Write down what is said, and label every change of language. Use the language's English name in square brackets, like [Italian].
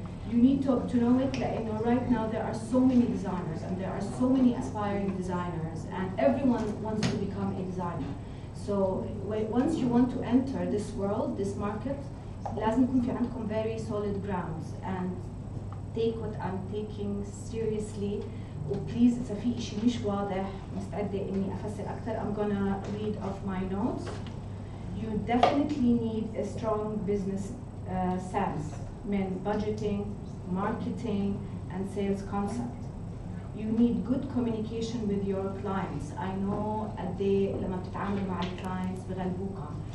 [English] You need to know it. [Arabic] لأنه [English] right now there are so many designers and there are so many aspiring designers and everyone wants to become a designer. So once you want to enter this world, this market, [Arabic] لازم يكون في عندكم [English] very solid grounds and take what I'm taking seriously. [Arabic] وبليز إذا في إشي مش واضح مستعدة إني أفسر أكثر. [English] I'm gonna read off my notes. You definitely need a strong business sense [Arabic] من [English] budgeting, marketing and sales concept. You need good communication with your clients. I know [Arabic] قد إيه لما بتتعاملوا مع الكلاينتس بغلبوكم.